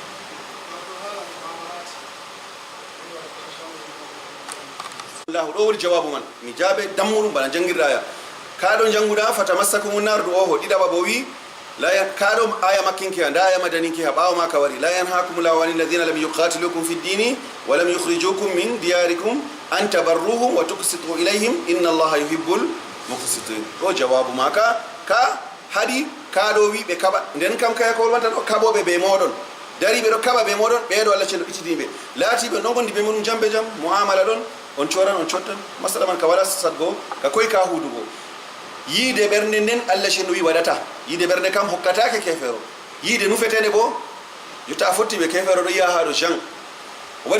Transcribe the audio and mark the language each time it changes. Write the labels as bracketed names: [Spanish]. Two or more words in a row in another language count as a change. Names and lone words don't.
[Fula] allahu ɗo woni jawabu man mi jaabe dammuɗum bana jangirɗaya kaɗo janguɗa fata massakumu nardu oho ɗiɗaɓa bo wi kaɗo aya makkinki ha nda aya madaninki ha ɓawo ma ka wari [Arabic] لا ينهاكم الله عن الذين لم يقاتلوكم في الدين ولم يخرجوكم من دياركم أن تبروهم وتقسطوا إليهم إن الله يحب المقسطين [Fula] ɗo jawabu ma ka haɗi kaɗo wi ɓe kaɓa nden kam kaya ko wolwanta ɗo kaɓoɓe ɓe moɗon dari ɓe ɗo kaɓa ɓe moɗon ɓeɗo allah cenɗo ɓittidiɓe laatiɓe ɗon gondi ɓe muɗum jambe jam muamala ɗon on coran on cottan masala man ka waɗa sadgo ka koye ka hudugo yiide ɓernde nden allah cenɗo wi waɗata yiide ɓernde kam hokkatake kefero yiide nufetende bo jotta a fotti ɓe kefero ɗo yiya ha ɗo jan o waɗi